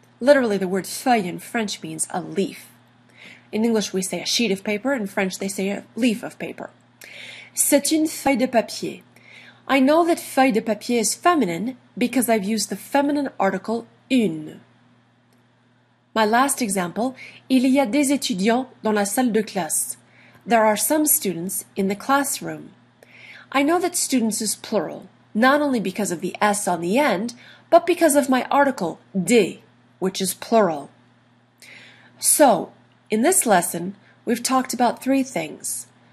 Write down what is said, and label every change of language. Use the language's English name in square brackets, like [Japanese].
[English] Literally, the word feuille in French means a leaf. In English, we say a sheet of paper. In French, they say a leaf of paper. [French] C'est une feuille de papier. [English] I know that [French] feuille de papier [English] is feminine because I've used the feminine article une. My last example, [French] il y a des étudiants dans la salle de classe. [English] There are some students in the classroom. I know that students is plural, not only because of the S on the end, but because of my article des, which is plural. So, in this lesson, we've talked about three things.